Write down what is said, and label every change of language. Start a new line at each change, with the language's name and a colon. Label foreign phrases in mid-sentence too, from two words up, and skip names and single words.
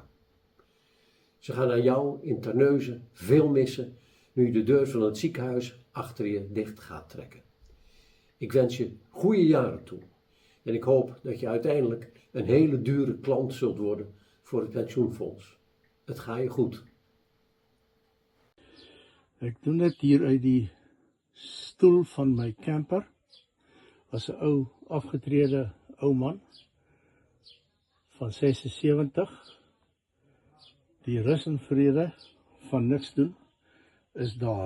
Dutch: Ze gaan aan jou in Terneuzen veel missen nu je de deur van het ziekenhuis achter je dicht gaat trekken. Ik wens je goede jaren toe. En ik hoop dat je uiteindelijk een hele dure klant zult worden voor het pensioenfonds. Het gaat je goed.
Afrikaans: Ek doen dit hier uit die stoel van my camper. Was 'n ou afgetrede ou man van 76. Die rus en vrede van niks doen is daar.